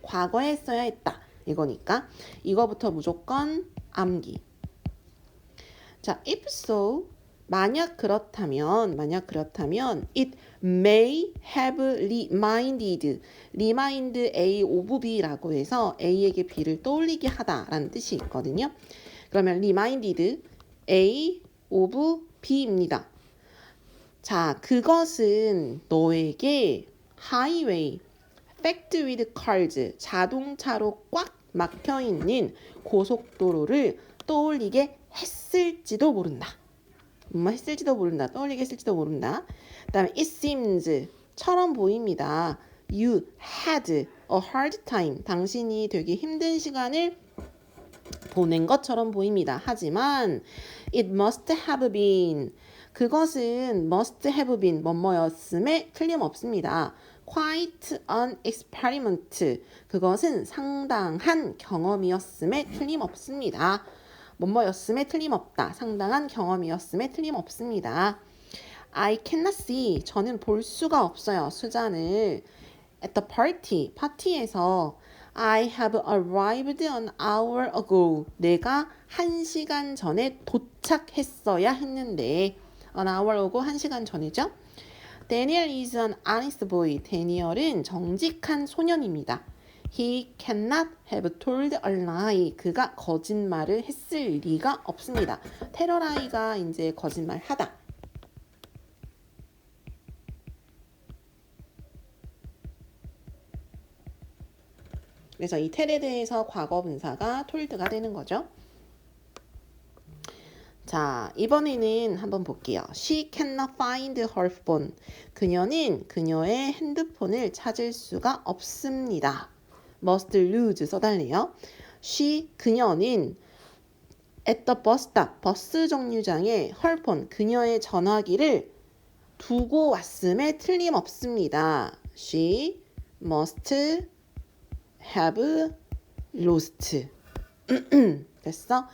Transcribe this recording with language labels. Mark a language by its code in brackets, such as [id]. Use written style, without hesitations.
[ko] 과거에 했어야 했다. 이거니까 이거부터 무조건 암기. [en] 자, if so 만약 그렇다면 it may have reminded A of B라고 해서 [ko] A에게 B를 떠올리게 하다라는 뜻이 있거든요. [en] 그러면 reminded A of B입니다. [ko] 자, 그것은 너에게 [en] highway, packed with cars, [ko] 자동차로 꽉 막혀있는 고속도로를 떠올리게 했을지도 모른다. 했을지도 모른다. 떠올리게 했을지도 모른다. 그 다음에 [en] it seems [ko] 처럼 보입니다. [en] You had a hard time. [ko] 당신이 되게 힘든 시간을 보낸 것처럼 보입니다. [en] 하지만 it must have been [ko] 그것은 [en] must have been [ko] 뭐뭐였음에 틀림없습니다. [en] quite an experiment. [ko] 그것은 상당한 경험이었음에 틀림없습니다. 뭐뭐였음에 틀림없다. 상당한 경험이었음에 틀림없습니다. [en] I cannot see. [ko] 저는 볼 수가 없어요. 수잔을. [en] At the party. [ko] 파티에서 [en] I have arrived an hour ago. [ko] 내가 1시간 전에 도착했어야 했는데 [en] an hour ago [ko] 1시간 전이죠. [en] Daniel is an honest boy. [ko] 데니얼은 정직한 소년입니다. [en] He cannot have told a lie. [ko] 그가 거짓말을 했을 리가 없습니다. 테러라이가 이제 거짓말하다. 그래서 이 텔에 대해서 과거 분사가 told가 되는 거죠. 자, 이번에는 한번 볼게요. [en] She cannot find her phone. [ko] 그녀는 그녀의 핸드폰을 찾을 수가 없습니다. [en] must lose [ko] 써달래요. 그녀는 [en] at the bus stop, [ko] 버스 정류장에 [en] her phone, [ko] 그녀의 전화기를 두고 왔음에 틀림없습니다. [en] She must have lost. [ko] 됐어?